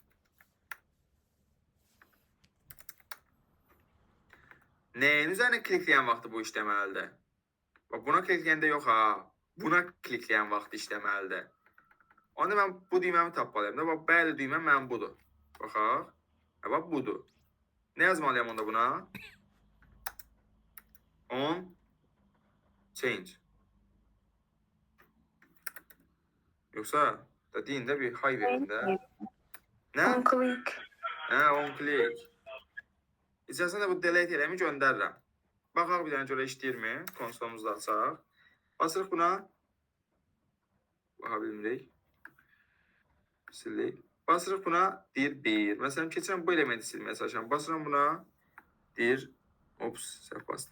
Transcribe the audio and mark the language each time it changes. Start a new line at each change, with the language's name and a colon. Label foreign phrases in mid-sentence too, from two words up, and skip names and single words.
Azerbaijani: Nəyin üzərinə klikləyən vaxtı bu işləməlidir? Bax, buna klikləyəndə yox ha, buna klikləyən vaxtı işləməlidir. Onda mən bu düyməmi tapmalıyım da, bax, bəli düyməm mənim budur. Baxaq, bax, budur. Nə yazmalıyam onda buna?
English: On change.
Azerbaijani: Yoxsa da deyin də bir hay verin də. Nə?
English: On click. Hə, on click.
Azerbaijani: İçərisində bu delete eləmi göndərirəm. Baxaq bir dənə görə işləyirmi? Konsolumuzda açaq. Basırıq buna. Baxa bilmirik. Sildik. Basırıq buna, deyir 1. Məsələn, keçirəm bu elementi silməyə çalışıram. Basıram buna, deyir, ops, səhv bastım.